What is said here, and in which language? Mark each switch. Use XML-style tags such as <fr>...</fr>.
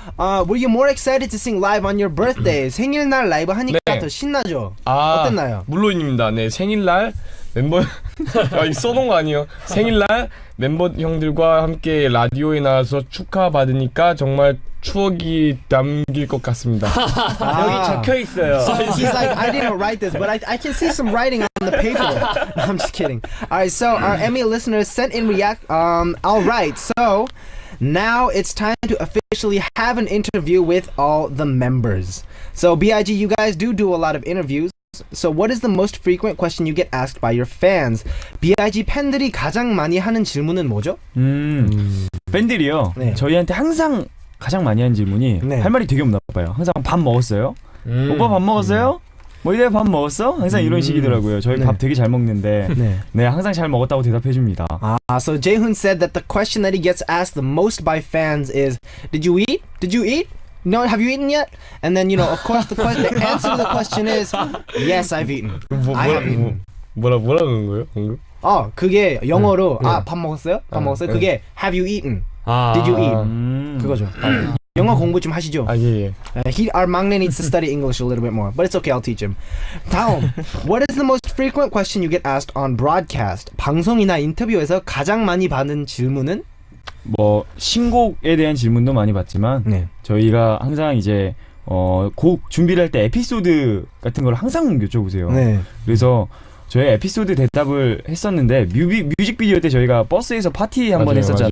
<en>Were you more excited to sing live on your birthday?</en> <ko>생일날 라이브 하니까 네. 더 신나죠? 아, 어땠나요? 물론입니다. 네, 생일날 멤버 아, 이거 써놓은 거 아니에요. 생일날 멤버 형들과 함께 라디오에 나와서 축하받으니까 정말 추억이 남길 것 같습니다. 여기 적혀 있어요.</ko> <en>He's like, I didn't write this, but I can see some writing on the paper. No, I'm just kidding. All right, so our Emmy listeners sent in react. All right, so now it's time to officially have an interview with all the members. So Big, you guys do a lot of interviews. So what is the most frequent question you get asked by your fans?</en> <ko>Big 팬들이 가장 많이 하는 질문은 뭐죠? 팬들이요. 네. 저희한테 항상 가장 많이 하는 질문이 네. 할 말이 되게 없나 봐요. 항상 밥 먹었어요? 오빠 밥 먹었어요? 뭐 이래 밥 먹었어? 항상 이런 식이더라고요. 저희 네. 밥 되게 잘 먹는데 네. 네 항상 잘 먹었다고 대답해 줍니다.</ko> <en>So Jaehoon said that the question that he gets asked the most by fans is, "Did you eat? Did you eat? No, have you eaten yet?" And then of course, the answer to the question is, "Yes, I've eaten. I have eaten."</en> <ko>뭐라 그런 거예요? 방금? 그게 영어로 밥 먹었어요? 밥 먹었어요? 그게</ko> <en>Have you eaten? Did you eat?</en> <ko>그거죠. 영어 공부 좀 하시죠. 예.</ko> <en>Our 막내 needs to study English a little bit more, but it's okay. I'll teach him.</en> <ko>다음,</ko> <en>what is the most frequent question you get asked on broadcast?</en> <ko>방송이나 인터뷰에서 가장 많이 받는 질문은? 뭐 신곡에 대한 질문도 많이 받지만 네. 저희가 항상 이제 곡 준비를 할 때 에피소드 같은 걸 항상 여쭤보세요. 네. 그래서 저희 에피소드 대답을 했었는데 뮤직비디오 때 저희가 버스에서 파티 한번 했었잖아요.</ko>